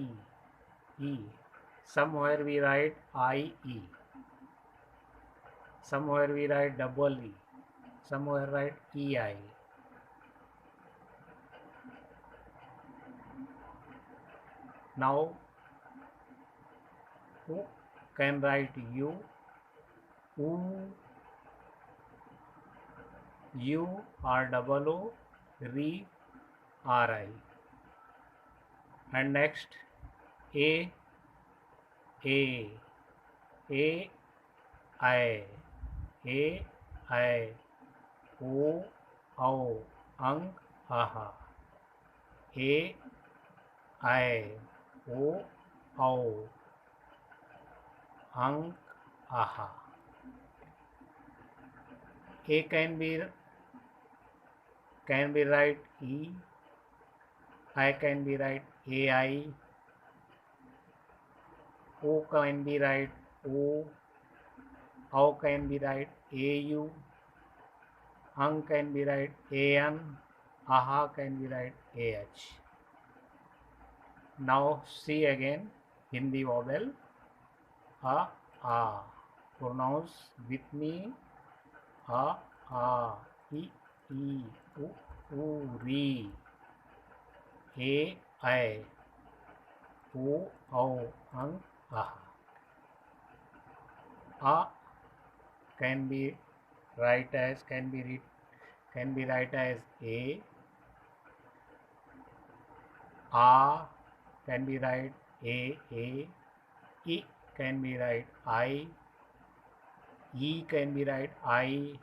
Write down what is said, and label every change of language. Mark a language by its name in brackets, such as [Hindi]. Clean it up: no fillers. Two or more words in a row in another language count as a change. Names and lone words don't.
[English] E. Somewhere we write I E. Somewhere we write double E. Somewhere write EI. Now U can write U. U. U or double O. Ri. RI. And next A. A. A. I. A. I. O. Au. Ang. Aha. A. I. O. Au. Ang. Aha. A can be write E. I can be write AI. O can be write O. Au can be write AU. Ang can be write AN. Aha can be write AH. Now see again Hindi vowel. A. A. Pronounce with me. A. A. I. E. U. U. Ri. A. I. O. Au. Ang. Aha. A can be write as can be write as A. A can be write A. I can be write I. E can be write I.